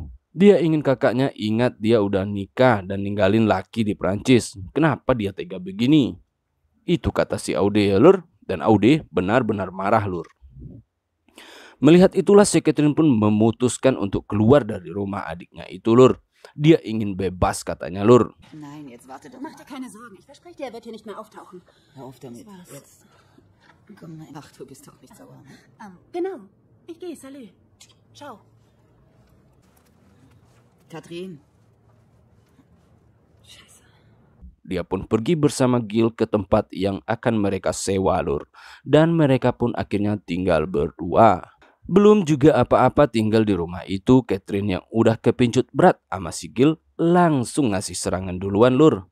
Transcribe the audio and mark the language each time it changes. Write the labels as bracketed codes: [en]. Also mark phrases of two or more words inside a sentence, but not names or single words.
[id] Dia ingin kakaknya ingat dia udah nikah dan ninggalin laki di Prancis. Kenapa dia tega begini? Itu kata si Aude ya lur. Dan Aude benar-benar marah lur. Melihat itulah si Catherine pun memutuskan untuk keluar dari rumah adiknya itu lur. Dia ingin bebas katanya lur. [de] Nein, jetzt warte doch. Mach dir keine Sorgen. Ich verspreche dir, er wird hier nicht mehr auftauchen. Hör auf damit. Was? Jetzt. Komm, ach, du bist doch nicht sauer. Ne? Genau. Ich gehe. Salü. Ciao. Katrin. Scheiße. [id] Dia pun pergi bersama Gil ke tempat yang akan mereka sewa lur. Dan mereka pun akhirnya tinggal berdua. Belum juga apa-apa tinggal di rumah itu, Catherine yang udah kepincut berat sama si Gil langsung ngasih serangan duluan lur.